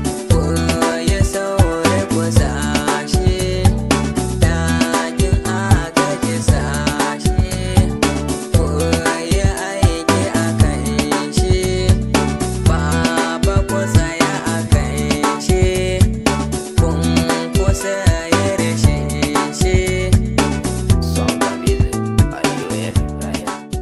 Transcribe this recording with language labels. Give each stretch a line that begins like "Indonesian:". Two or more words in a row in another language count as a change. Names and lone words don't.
Hausa: Ku yi sauri ku sa shi, ɗakin agaji sa shi. Ku yi aiki a kan shi, baba ku tsaya a kan shi. Kun kusa yi rashin shi.
English: Song by music, by U F, right here.